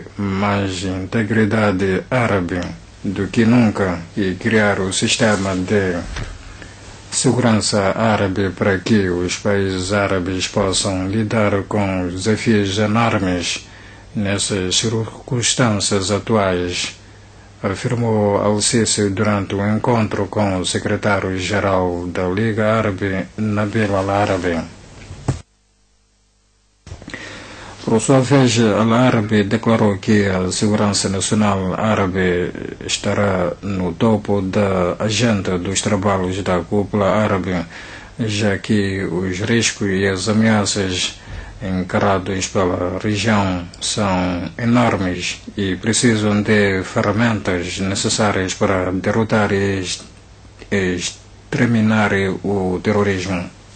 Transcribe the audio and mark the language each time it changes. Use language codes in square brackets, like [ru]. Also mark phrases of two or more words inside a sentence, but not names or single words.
[pt] mais integridade árabe do que nunca e criar o sistema de segurança árabe para que os países árabes possam lidar com os desafios enormes nessas circunstâncias atuais, afirmou al-Sisi durante um encontro com o secretário-geral da Liga Árabe, Nabil al-Arabi. Por sua vez, al-Arabi declarou que a segurança nacional árabe estará no topo da agenda dos trabalhos da cúpula árabe, já que os riscos e as ameaças encarados pela região são enormes e precisam de ferramentas necessárias para derrotar e exterminar o terrorismo.